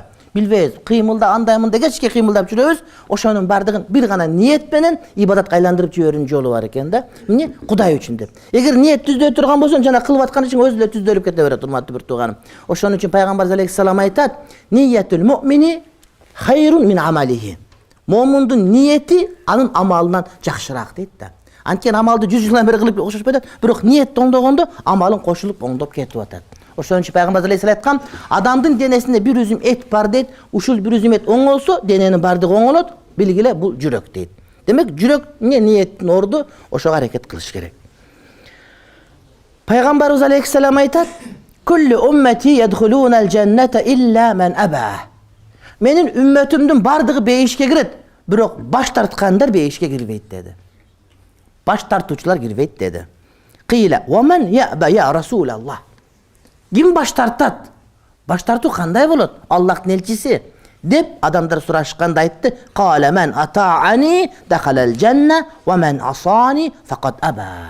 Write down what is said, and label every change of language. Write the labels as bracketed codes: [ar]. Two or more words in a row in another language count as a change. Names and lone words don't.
[ky] Билбейбиз, кыймылда андаймында кечке кыймылдап жүрөбүз, ошонун бардыгын бир гана ниет менен ибадатка айландырып жиберүүнүн жолу бар экен да. Эмне? Кудай үчүн деп. Эгер ниет түздө турган болсоң, жана кылып аткан ишиң өзү эле түздөлүп кете берет, урматтуу бир тууганым. Ошон үчүн пайгамбарыбыз алейхиссалам айтат: [ar] "نية المؤمن خير من عمله." [ky] Момундун ниети анын амалынан жакшыраак дейт да. Antkeni amalды 100 жылдан бери кылып окшошпой атат, бирок ниет оңдогондо амалың кошулуп оңдоп кетип атат. Ошон үчүн Пайгамбар алейхиссалам айткан, адамдын денесинде бир үзүм эт бар дейт, ушул бир үзүм эт оңолсо, дененин бардыгы оңолот, билгиле бул жүрөк дейт. Демек жүрөк ниеттин орду, ошого аракет кылыш керек. Пайгамбарыбыз алейхиссалам айтат: [ar] "كل أمتي يدخلون الجنة إلا من أبى." [ky] Менин үммөтүмдүн бардыгы бейишке кирет, бирок баш тарткандар бейишке кирбейт деди. Баш тартуучулар кирбейт деди. Кыйла: [ar] "ومن يأبى يا رسول الله?" [ky] Ким баш тартат? Баш тартуу кандай болот? Аллахтын элчиси деп адамдар сурашканда айтты: [ar] "قال من أطاعني دخل الجنة ومن عصاني فقد أبى."